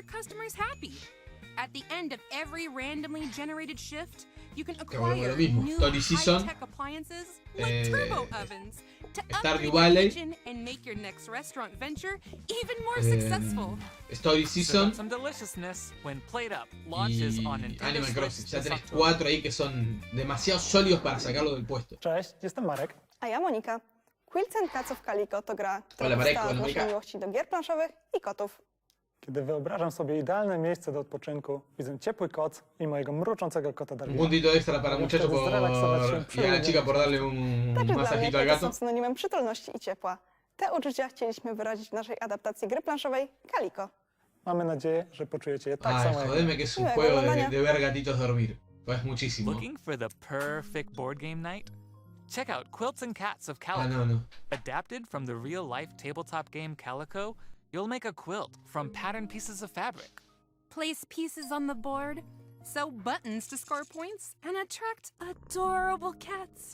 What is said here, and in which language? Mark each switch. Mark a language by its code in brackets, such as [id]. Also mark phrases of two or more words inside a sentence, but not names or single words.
[es] Que vuelvo a lo mismo, Story Season, Stardew Valley, Story Season y Animal Crossing. Ya tenés 4 ahí que son demasiado sólidos para sacarlo del puesto. [pl] Cześć, jestem Marek. A ja Monika. Quilts and Cats of Calico to gra, [es] Hola, [pl] która [es] Marek, [pl] powstała z [es] hola, [pl] naszej [es] Monika. [pl] miłości do gier planszowych i kotów. Kiedy wyobrażam sobie idealne miejsce do odpoczynku, widzę ciepły koc i mojego mruczącego kota [es] Un [pl] Darwina. [es] puntito extra para muchacho por... y a la chica por darle un [pl] Także dla mnie [es] masajito al [pl] koty [es] gato. [pl] są synonimem przytulności i ciepła. Te uczucia chcieliśmy wyrazić w naszej adaptacji gry planszowej Calico. Mamy nadzieję, że poczujecie je tak [es] Ay, [pl] samo jak my. [es] jodeme que es un Luego, juego mañana. de ver gatitos dormir. Pues muchísimo. [en] Looking for the perfect board game night? Check out Quilts and Cats of [es] Ah, [en] Calico. [es] no. [en] Adapted from the real-life tabletop game Calico, you'll make a quilt from patterned pieces of fabric. Place pieces on the board, sew buttons to score points, and attract adorable cats.